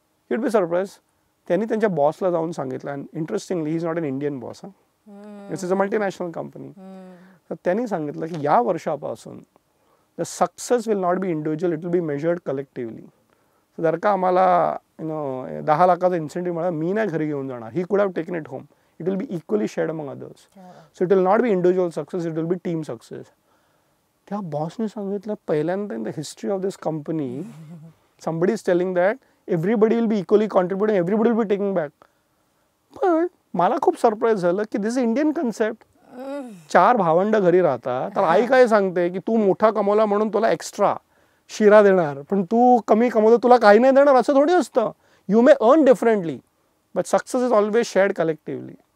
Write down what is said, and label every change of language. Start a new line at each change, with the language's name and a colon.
English: you'd be surprise,
Marathi: त्यांनी त्यांच्या बॉसला जाऊन सांगितलं,
English: And interestingly he is not an Indian boss, it's is a multinational company.
Marathi: तर त्यांनी सांगितलं की या वर्षापासून
English: The success will not be individual, it will be measured collectively.
Marathi: जर का आम्हाला 10 लाखाचा इन्सेंटिव्ह मिळाला, मी नाही घरी घेऊन जाणार,
English: He could have taken it home, it will be equally shared among others. So it will not be individual success, it will be team success.
Marathi: त्या बॉसने सांगितलं पहिल्यांदा
English: In the history of this company somebody is telling that everybody will be equally contributing, everybody will be taking back.
Marathi: पण मला खूप surprise झालं की
English: This Indian concept.
Marathi: 4 भावंड घरी राहतात, तर आई काय सांगते की तू मोठा कमवला म्हणून तुला एक्स्ट्रा शिरा देणार, पण तू कमी कमवतो तुला काही नाही देणार, असं थोडी असतं.
English: You may earn differently but success is always shared collectively.